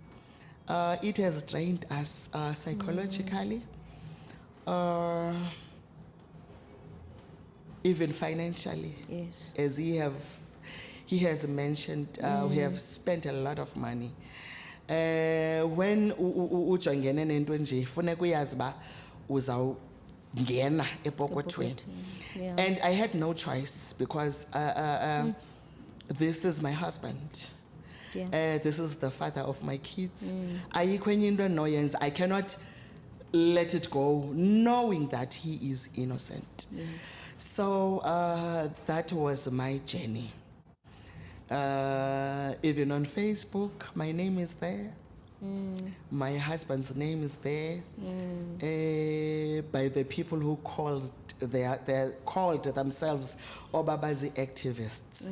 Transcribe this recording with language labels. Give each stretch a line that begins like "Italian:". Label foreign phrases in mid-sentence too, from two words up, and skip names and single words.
English: It has drained us psychologically. Even financially. Yes. As he has mentioned, we have spent a lot of money.
Xhosa: When ujongene nento nje funeka uyazi ba uzawungena epokothweni.
English: Yeah. And I had no choice because this is my husband. Yeah. This is the father of my kids.
Xhosa: Ayikho enye into endinoyenza.
English: I cannot let it go knowing that he is innocent. Yes. So that was my journey. Even on Facebook, my name is there. My husband's name is there. By the people who called, they called themselves Obabazi activists.